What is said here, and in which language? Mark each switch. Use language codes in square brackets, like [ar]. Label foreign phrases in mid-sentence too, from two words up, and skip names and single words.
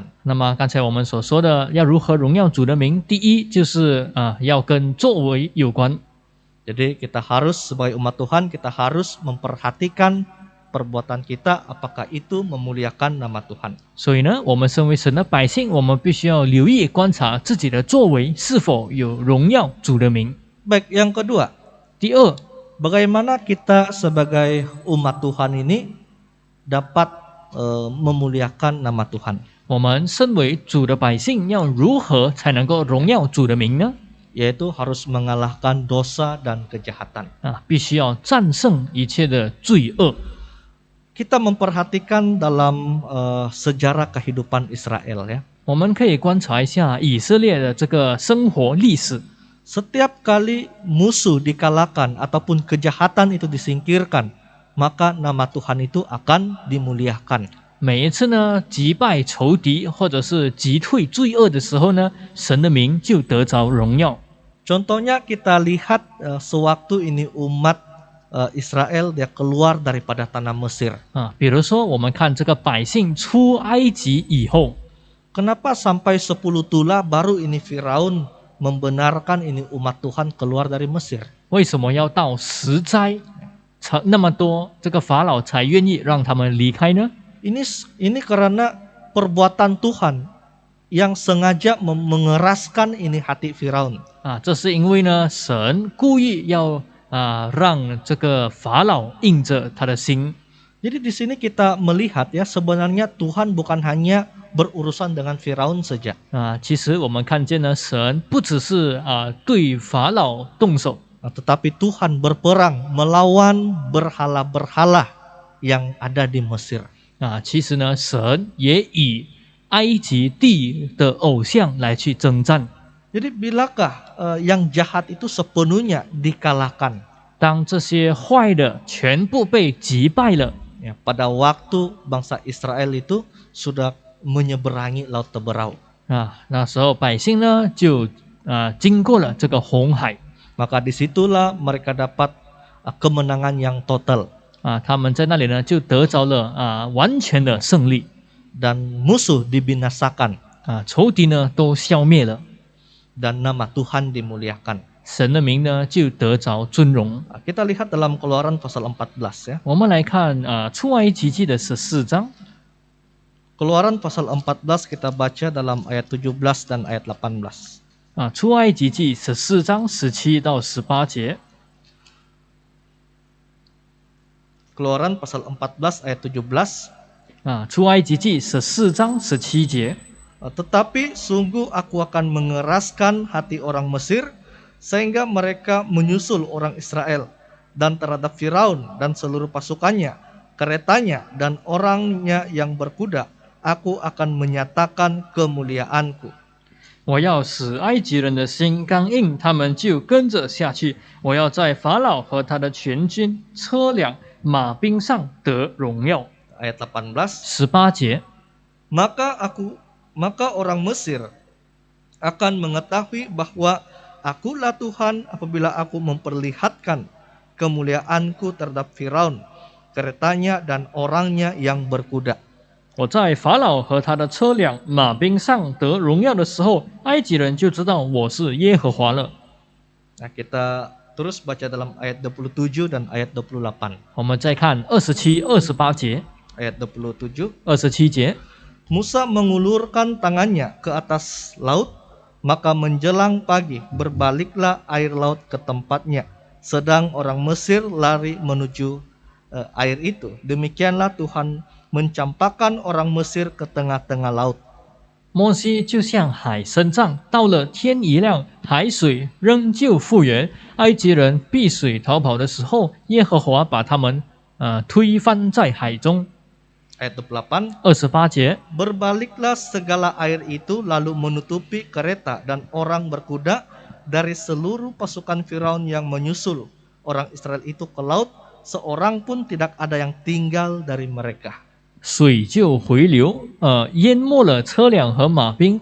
[zh] 那么刚才我们所说的要如何荣耀主的名，第一就是要跟作为有关。 [id] Jadi kita harus sebagai umat Tuhan, kita harus memperhatikan perbuatan kita, apakah itu memuliakan nama Tuhan. [zh] 所以呢，我们身为神的百姓，我们必须要留意观察自己的作为是否有荣耀主的名。 [id] Baik, yang kedua, [zh] 第二， [id] bagaimana kita sebagai umat Tuhan ini dapat memuliakan nama Tuhan. [zh] 我们身为主的百姓，要如何才能够荣耀主的名呢？ [id] Yaitu harus mengalahkan dosa dan kejahatan. [zh] 必须要战胜一切的罪恶。 [id] Kita memperhatikan dalam sejarah kehidupan Israel ya. [zh] 我们可以观察一下以色列的这个生活历史。 [id] Setiap kali musuh dikalahkan ataupun kejahatan itu disingkirkan, maka nama Tuhan itu akan dimuliakan. [zh] 每一次呢击败仇敌或者是击退罪恶的时候呢，神的名就得着荣耀。 [id] Contohnya kita lihat sewaktu ini umat Israel dia keluar daripada tanah Mesir. [zh] 比如说我们看这个百姓出埃及以后， [id] Kenapa sampai 10 tula baru ini Firaun membenarkan ini umat Tuhan keluar dari Mesir? [zh] 为什么要到10灾才那么多，这个法老才愿意让他们离开呢？ [id] Ini karena perbuatan Tuhan yang sengaja mengeraskan ini hati Firaun. [zh] 这是因为呢，神故意要让这个法老硬着他的心。 [id] Jadi di sini kita melihat ya sebenarnya Tuhan bukan hanya berurusan dengan Firaun saja. [zh] 其实我们看见呢，神不只是对法老动手， [id] Tetapi Tuhan berperang melawan berhala-berhala yang ada di Mesir. [zh] 其实呢，神也以埃及地的偶像来去征战。 [id] Jadi bilakah yang jahat itu sepenuhnya dikalahkan? [zh] 当这些坏的全部被击败了， [id] Ya, pada waktu bangsa Israel itu sudah menyeberangi Laut Teberau. [zh] 那时候百姓呢就经过了这个红海， [id] Maka disitulah mereka dapat kemenangan yang total. [zh] 他们在那里呢就得着了完全的胜利， [id] Dan musuh dibinasakan. [zh] 仇敌呢都消灭了， [id] Dan nama Tuhan dimuliakan. [zh] 神的名呢就得着尊荣。 [id] Kita lihat dalam Keluaran pasal 14 ya. [zh] 我们来看出埃及记的14章， [id] Keluaran pasal 14 kita baca dalam ayat 17 dan ayat 18. [zh] 出埃及记14章17到18节。 [id] Keluaran pasal 14 ayat 17. [zh] 出埃及记14章17节。 [id] Tetapi sungguh aku akan mengeraskan hati orang Mesir sehingga mereka menyusul orang Israel, dan terhadap Firaun dan seluruh pasukannya, keretanya dan orangnya yang berkuda, aku akan menyatakan kemuliaanku. [zh] 我要使埃及人的心刚硬，他们就跟着下去。我要在法老和他的全军、车辆、马兵上得荣耀。 [id] Ayat 18. [zh] 18节， [id] Maka orang Mesir akan mengetahui bahwa akulah Tuhan apabila aku memperlihatkan kemuliaanku terhadap Firaun, keretanya dan orangnya yang berkuda. [zh] 我在法老和他的车辆、马兵上得荣耀的时候，埃及人就知道我是耶和华了。 [id] Nah, kita terus baca dalam ayat 27 dan ayat 28. [zh] 我们再看27、28节。 [id] Ayat 27. [zh] 27节， [id] Musa mengulurkan tangannya ke atas laut, maka menjelang pagi berbaliklah air laut ke tempatnya, sedang orang Mesir lari menuju air itu. Demikianlah Tuhan mencampakkan orang Mesir ke tengah-tengah laut. [zh] 摩西就向海伸杖，到了天一亮，海水仍旧复原。埃及人避水逃跑的时候，耶和华把他们推翻在海中。 [id] Ayat 28. [zh] 28节， [id] Berbaliklah segala air itu lalu menutupi kereta dan orang berkuda dari seluruh pasukan Firaun yang menyusul orang Israel itu ke laut, seorang pun tidak ada yang tinggal dari mereka. [zh] 水就回流，淹没了车辆和马兵。